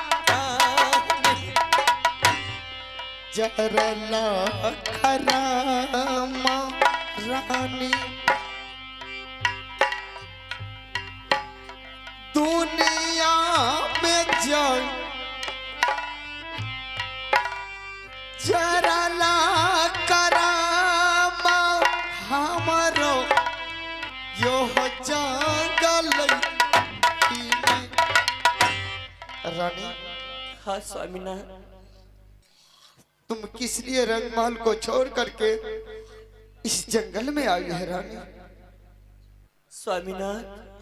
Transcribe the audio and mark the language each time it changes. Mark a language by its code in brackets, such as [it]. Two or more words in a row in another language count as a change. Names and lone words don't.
[hi] जरला खरामा रानी दुनिया में जान जरला करामा हम हमारो यो हो जंगल में। रानी हाँ स्वामीनाथ। तुम किस लिए रंगमहल को छोड़ करके इस जंगल में आई है रानी? स्वामीनाथ,